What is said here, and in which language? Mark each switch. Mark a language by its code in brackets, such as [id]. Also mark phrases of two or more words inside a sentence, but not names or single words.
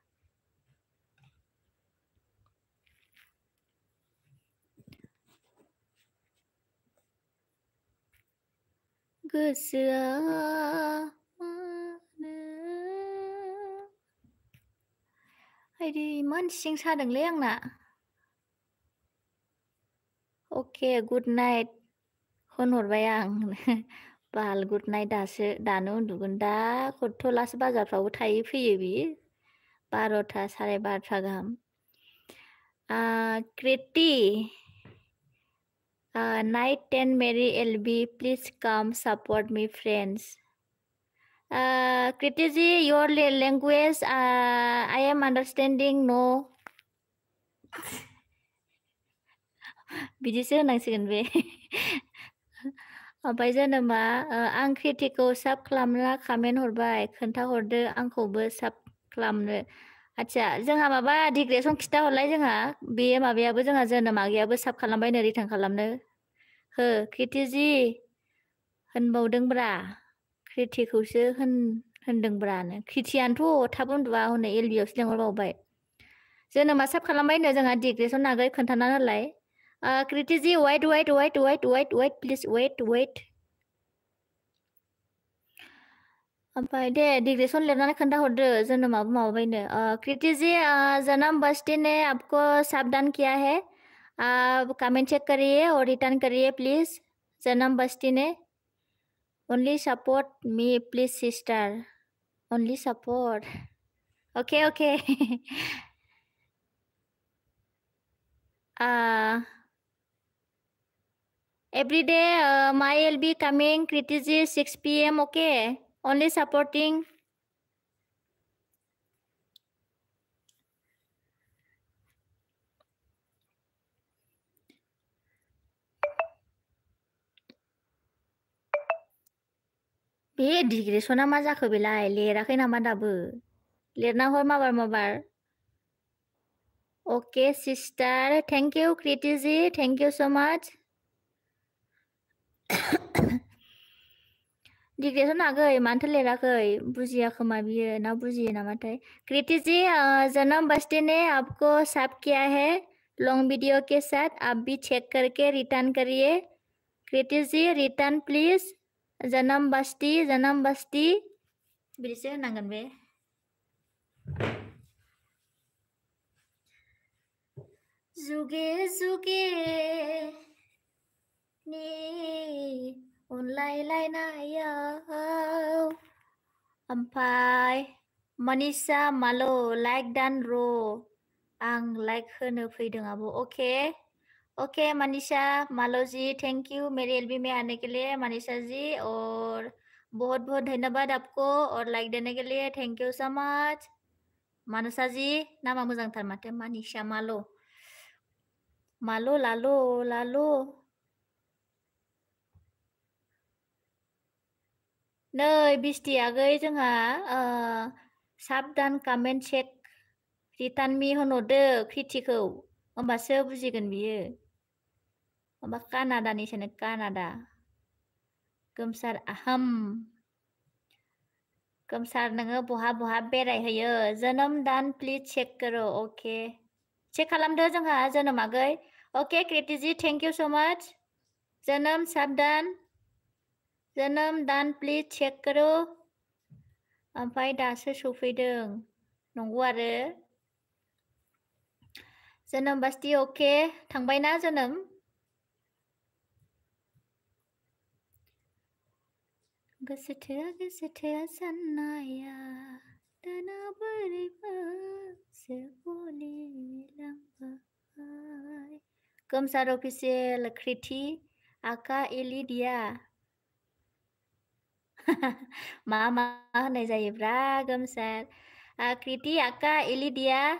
[brx] गोसोआ आइदै इमान सिं सादोंलै आंना अके [en] good night [brx] होनहरबाय आं बाल [en] good night [brx] दानो उन्दुगोन दा खथ्थ'लासो बाजारफ्रावबो थायो फैयो बियो 12था 12:30 गाहाम कृति [en] night 10 my LB please come support me friends Kritiji, your language, I am understanding no. [brx] बिदिसो होनांसिगोन बे ओमफ्राय जेनेबा आं क्रिटिखौ साब खालामना कमेन्ट हरबाय खोन्थाहरदो आंखौबो साब खालामनो आच्छा जोंहा माबा डिग्रेसन खिथाहरलाय जोंहा बे माबायाबो जोंहा जोनोम आगैयाबो साब खालामबायनो रिटार्न खालामनो हो क्रिटिजि होनबावदोंब्रा क्रिटिखौसो होनदोंब्रानो क्रिटियानोथ' थाब उन्दुआ हनै एलबियावसो लेंहरबावबाय जोनोमा साब खालामबायनो जोंहा डिग्रेसन आगै खोन्थाना होलाय क्रिटिजि [en] wait please wait [brx] ओमफ्राय दे डिग्रेसन लिरनानै खोन्थाहरदो जोनोमाबो माबाबायनो क्रिटिजि जन्म बस्ती [hi] ने आपको सावधान किया है आप कमेंट चेक करिए और [en] return kariye please [hi] जन्म बस्ती ने [en] only support me please sister only support okay [hi] every day my will be coming Kritiji 6 p.m. [en] okay only supporting [brx] बे डिग्रेसना मा जाखो बेलाय लिराखै नामा दाबो लिरना हर माबार [en] okay sister thank you [brx] क्रिटिजी [en] thank you so much [brx] डिग्रेसन आगै मानोथो लिराखै बुजिया खोमा बियो ना बुजियो नामाथाय क्रिटिजी जन्म बस्ती [hi] ने आपको साफ किया है लॉन्ग वीडियो के साथ आप भी चेक करके रिटर्न करिए [brx] क्रिटिजी [en] return please [brx] जन्म बस्ती बिदिसो होनांगोन बे जुगे जुगे नि अनलायलायनायाव ओमफ्राय मनीषा मालो लाइक दान र' आं लाइक [hi] होनो फैदों आब' ओके मनीषा मालो जी [en] thank you [hi] मेरे एलबी में आने के लिए मनीषा जी और बहुत बहुत धन्यवाद आपको और लाइक देने के लिए [en] thank you so much [hi] मानसा जी [brx] नामा मोजांथार माथो [hi] मनीषा मालो [brx] लालो नै बिस्टि आगै जोंहा साबधान कमेन्ट [en] check return me [brx] होनहरदो क्रिटिखौ होमबासो बुजिगोन बियो होमबा कानाडानिसोनो कानाडा गोमसार आहम गोमसार नोङो बहा बेरायहैयो जोनोम दान [hi] प्लिज चेक करो [brx] ओके चेक खालामदो जोंहा जोनोम आगै ओके क्रिटिजी [en] thank you so much [brx] जोनोम साबधान जोनोम दान [hi] प्लिज चेक करो [brx] ओमफ्राय दासो सफैदों नंगौ आरो जोनोम बास्ति ओके थांबायना जोनोम गोसो थोआ साननाया दाना बोरैबासो गलिलांबाय गोमसार अफिसियेल क्रिटि आका एलिडिया मा होनाय जायोब्रा गोमसार क्रिटि आका एलिडिया